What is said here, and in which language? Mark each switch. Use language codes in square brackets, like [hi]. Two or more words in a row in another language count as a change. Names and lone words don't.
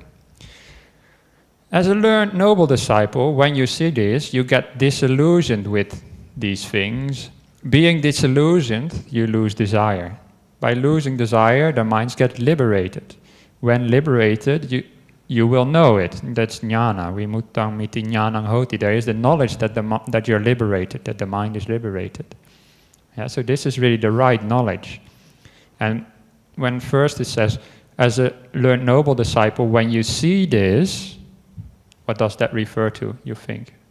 [en] As a learned noble disciple, when you see this, you get disillusioned with these things. Being disillusioned, you lose desire. By losing desire, the minds get liberated. When liberated, you will know it. That's jnana. [pi] Vimuttang miti jnanang hoti. [en] There is the knowledge that you're liberated, that the mind is liberated. Yeah, so this is really the right knowledge. And when first it says, as a learned noble disciple, when you see this, what does that refer to, you think?